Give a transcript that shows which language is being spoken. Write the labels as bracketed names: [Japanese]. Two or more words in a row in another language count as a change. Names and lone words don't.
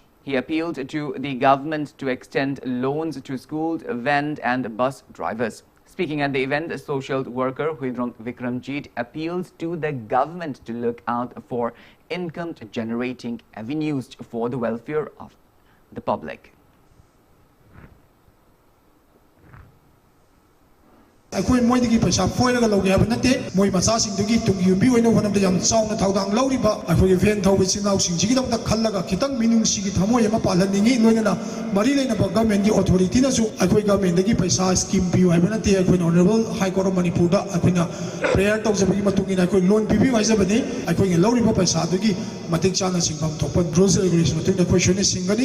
[English] He appealed to the government to extend loans to school van and bus drivers. Speaking at the event, the social worker Huidrom Vikramjit appealed to the government to look out for income-generating avenues for the welfare of the public. [Manipuri] ꯑꯩꯈꯣꯏ ꯃꯣꯏꯗꯒꯤ ꯄꯩꯁꯥ ꯐꯣꯏꯔꯒ ꯂꯧꯒꯦ ꯍꯥꯏꯕ ꯅꯠꯇꯦ ꯃꯣꯏ ꯃꯆꯥꯁꯤꯡꯗꯨꯒꯤ ꯇꯨꯡꯒꯤ ꯌꯨꯝꯕꯤ ꯑꯣꯏꯅ ꯍꯣꯠꯅꯕꯗ ꯌꯥꯝ ꯆꯥꯎꯅ ꯊꯧꯗꯥꯡ ꯂꯧꯔꯤꯕ ꯑꯩꯈꯣꯏꯒꯤ ꯚꯦꯟ ꯊꯧꯕ ꯏꯆꯤꯜ ꯏꯅꯥꯎꯁꯤꯡꯁꯤꯒꯤꯗꯃꯛꯇ ꯈꯜꯂꯒ ꯈꯤꯇꯪ ꯃꯤꯅꯨꯡꯁꯤꯒꯤ ꯊꯃꯣꯏ ꯑꯃ ꯄꯥꯜꯍꯟꯅꯤꯡꯉꯤ ꯂꯣꯏꯅꯅ ꯃꯔꯤ ꯂꯩꯅꯕ ꯒꯚꯔꯟꯃꯦꯟꯠꯒꯤ ꯑꯣꯊꯣꯔꯤꯇꯤꯅꯁꯨ ꯑꯩꯈꯣꯏ ꯒꯚꯔꯟꯃꯦꯟꯠꯗꯒꯤ ꯄꯩꯁꯥ ꯁ꯭ꯀꯤꯝ ꯄꯤꯌꯨ ꯍꯥꯏꯕ ꯅꯠꯇꯦ ꯑꯩꯈꯣꯏꯅ ꯑꯣꯅꯔꯦꯕꯜ ꯍꯥꯏ ꯀꯣꯔꯠ ꯑꯣꯐ ꯃꯅꯤꯄꯨꯔꯗ ꯑꯩꯈꯣꯏꯅ ꯄ꯭ꯔꯦꯌꯔ ꯇꯧꯖꯕꯒꯤ ꯃꯇꯨꯡ ꯏꯟꯅ ꯑꯩꯈꯣꯏ ꯂꯣꯟ ꯄꯤꯕꯤꯌꯨ ꯍꯥꯏꯖꯕꯅꯤ ꯑꯩꯈꯣꯏꯅ ꯂꯧꯔꯤꯕ ꯄꯩꯁꯥꯗꯨꯒꯤ ꯃꯇꯤꯛ ꯆꯥꯅ ꯁꯤꯡꯐꯝ ꯊꯣꯛꯄ [English] rules regulation [Manipuri] ꯃꯇꯨꯡꯗ ꯑꯩꯈꯣꯏ ꯁꯣꯏꯅ ꯁꯤꯡꯒꯅꯤ